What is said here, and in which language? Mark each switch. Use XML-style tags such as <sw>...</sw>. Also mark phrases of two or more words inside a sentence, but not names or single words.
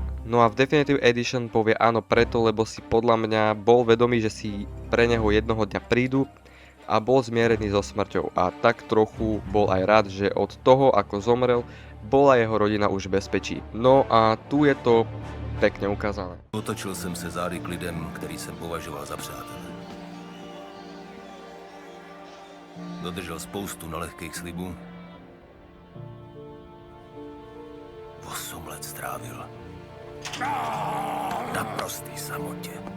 <sk>No a v</sk> <en>Definitive Edition</en> <sk>povie áno preto, lebo si podľa mňa bol vedomý, že si pre neho jednoho dňa prídu a bol zmierený so smrťou. A tak trochu bol aj rád, že od toho, ako zomrel, bola jeho rodina už v bezpečí. No a tu je to pekne ukázané.</sk> <cs>Otočil jsem se zády k lidem, který jsem považoval za přátele. Dodržel spoustu nelehkých slibů. 8 let strávil na prostý samotě.</cs>